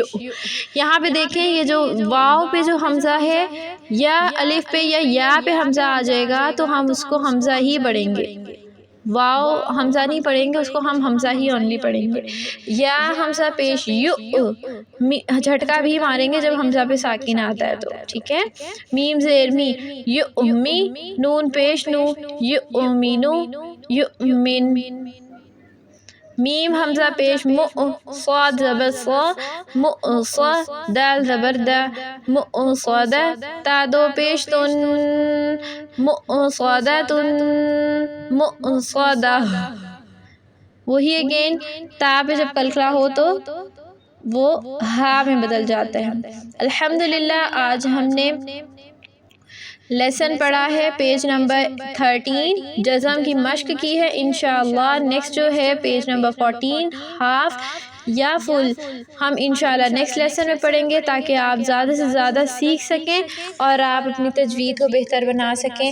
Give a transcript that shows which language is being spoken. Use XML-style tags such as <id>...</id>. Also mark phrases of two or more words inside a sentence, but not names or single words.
<ur>یہاں پہ دیکھیں یہ جو واو پہ جو حمزہ ہے یا الف پہ یا پہ حمزہ آ جائے گا تو ہم اس کو حمزہ ہی پڑھیں گے. واو حمزہ نہیں پڑھیں گے، اس کو ہم حمزہ ہی اونلی پڑھیں گے. یا حمزہ پیش یو، جھٹکا بھی ماریں گے جب حمزہ پہ ساکن آتا ہے تو. ٹھیک ہے. میم زیر می یو امی، نون پیش نو یو امینو یو امین. میم حمزہ پیش مو، صاد زبر صا مو صا، دال زبر دا مو صادا. تا دو پیش تن مو صادا تن مو صادا. وہی اگین تا پہ جب کلکلا ہو تو وہ ہا میں بدل جاتا ہے. الحمدللہ آج ہم نے لیسن پڑھا ہے</ur> <en>page number</en> <ur>13، جزم کی مشق کی ہے. انشاءاللہ نیکسٹ جو ہے</ur> <en>page number</en> <ur>14 ہاف یا فل ہم انشاءاللہ</ur> <en>next lesson</en> <ur>میں پڑھیں گے تاکہ آپ زیادہ سے زیادہ سیکھ سکیں اور آپ اپنی تجوید کو بہتر بنا سکیں.</ur>